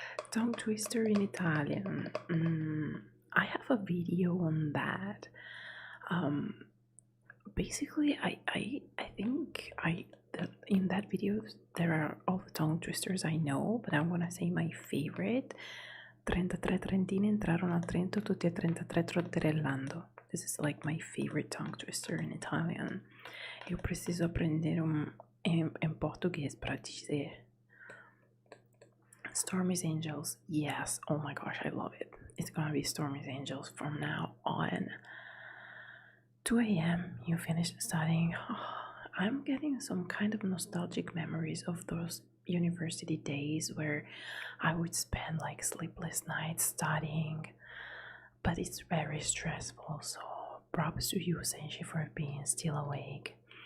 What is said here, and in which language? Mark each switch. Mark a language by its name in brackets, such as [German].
[English] Tongue twister in Italian. I have a video on that. Basically, I think in that video there are all the tongue twisters I know, but I'm gonna say my favorite. [Italian] 33 trentini entrarono a Trento, tutti e 33 trotterellando. [English] This is like my favorite tongue twister in Italian. [Portuguese] Eu preciso aprender em português para dizer. [English] Stormy's Angels. Yes. Oh my gosh, I love it. It's gonna be Stormy's Angels from now on. 2 a.m. You finished studying. I'm getting some kind of nostalgic memories of those university days where I would spend like sleepless nights studying, but it's very stressful, so props to you, Senshi, for being still awake.